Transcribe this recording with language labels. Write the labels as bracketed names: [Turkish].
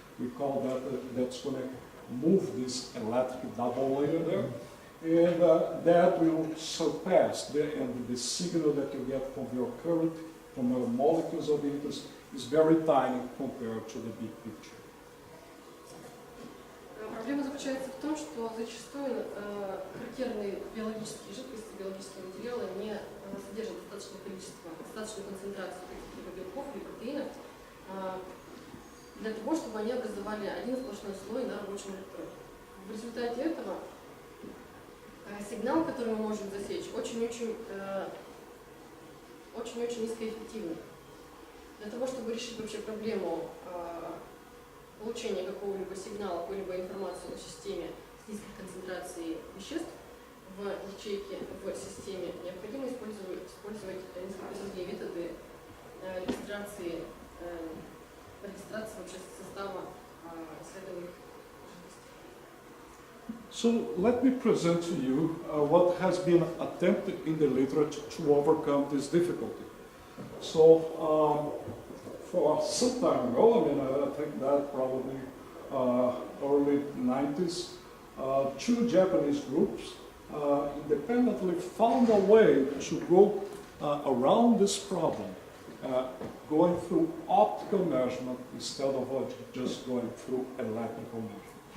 [English] We call that, that's going to move this electric double layer there. And that will surpass the signal that you get from your current, from your molecules of interest, is very tiny compared to the big picture. [Russian] Проблема заключается в том, что зачастую характерные биологические жидкости, биологические материалы не содержат достаточную концентрацию каких-либо белков или протеинов для того, чтобы они образовали один сплошной слой на рабочем электроде. В результате этого сигнал, который мы можем засечь, очень-очень низкоэффективный. Для того, чтобы решить вообще проблему получения какого-либо сигнала, какой-либо информации о системе с низкой концентрацией веществ в ячейке, в системе, необходимо использовать несколько другие методы регистрации вообще состава исследуемых. [English] So let me present to you what has been attempted in the literature to overcome this difficulty. So for some time ago, I think that probably early 90s, two Japanese groups independently found a way to go around this problem, going through optical measurement instead of just going through electrical measurement.